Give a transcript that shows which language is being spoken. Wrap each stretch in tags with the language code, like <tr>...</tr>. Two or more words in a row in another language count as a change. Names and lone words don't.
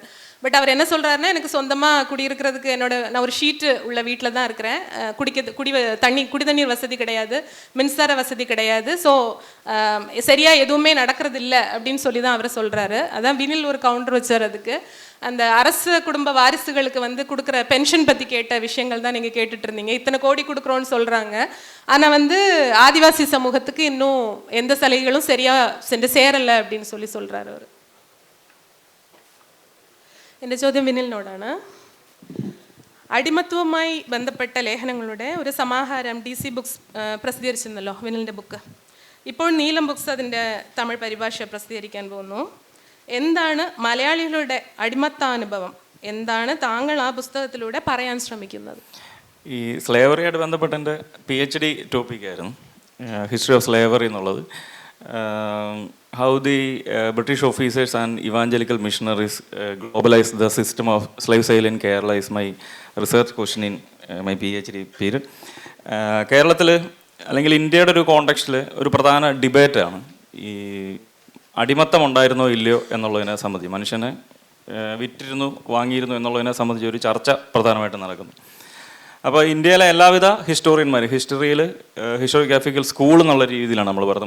<ta>பட் அவர் என்ன சொல்கிறாருன்னா, எனக்கு சொந்தமாக குடியிருக்கிறதுக்கு நான் ஒரு ஷீட்டு உள்ள வீட்டில் தான் இருக்கிறேன், குடி தண்ணீர் வசதி கிடையாது, மின்சார வசதி கிடையாது, ஸோ சரியாக எதுவுமே நடக்கிறது இல்லை அப்படின்னு சொல்லி தான் அவர் சொல்கிறாரு. அதான் வினில் ஒரு கவுண்டர் வச்சார் அதுக்கு. அந்த அரசு குடும்ப வாரிசுகளுக்கு வந்து கொடுக்குற பென்ஷன் பற்றி கேட்ட விஷயங்கள் தான் நீங்கள் கேட்டுட்டு இருந்தீங்க. இத்தனை கோடி கொடுக்குறோன்னு சொல்கிறாங்க, ஆனால் வந்து ஆதிவாசி சமூகத்துக்கு இன்னும் எந்த சலுகைகளும் சரியாக சென்று சேரலை அப்படின்னு சொல்கிறாரு அவர்.</ta> <ml>എൻ്റെ ചോദ്യം വിനിലിനോടാണ്. അടിമത്വവുമായി ബന്ധപ്പെട്ട ലേഖനങ്ങളുടെ ഒരു സമാഹാരം DC ബുക്സ് പ്രസിദ്ധീകരിച്ചിരുന്നല്ലോ, വിനിലിൻ്റെ ബുക്ക്. ഇപ്പോൾ നീലം ബുക്സ് അതിൻ്റെ തമിഴ് പരിഭാഷ പ്രസിദ്ധീകരിക്കാൻ പോകുന്നു. എന്താണ് മലയാളികളുടെ അടിമത്താനുഭവം, എന്താണ് താങ്കൾ ആ പുസ്തകത്തിലൂടെ പറയാൻ ശ്രമിക്കുന്നത്? ഈ സ്ലേവറിയായിട്ട് ബന്ധപ്പെട്ട എൻ്റെ PhD ടോപ്പിക്കായിരുന്നു</ml> <en>history of slavery</en> <ml>എന്നുള്ളത്.</ml> <en>How the British officers and evangelical missionaries globalized the system of slave sale in Kerala is my research question in my PhD period.</en> <ml>കേരളത്തിൽ അല്ലെങ്കിൽ ഇന്ത്യയുടെ ഒരു കോണ്ടെക്സ്റ്റിൽ ഒരു പ്രധാന ഡിബേറ്റാണ് ഈ അടിമത്തം ഉണ്ടായിരുന്നോ ഇല്ലയോ എന്നുള്ളതിനെ സംബന്ധിച്ച്, മനുഷ്യനെ വിറ്റിരുന്നു വാങ്ങിയിരുന്നു എന്നുള്ളതിനെ സംബന്ധിച്ച് ഒരു ചർച്ച പ്രധാനമായിട്ട് നടക്കുന്നു. അപ്പോൾ ഇന്ത്യയിലെ എല്ലാവിധ ഹിസ്റ്റോറിയന്മാർ</ml> <en>historiographical school</en> <ml>എന്നുള്ള രീതിയിലാണ് നമ്മൾ പറയുന്നത്.</ml>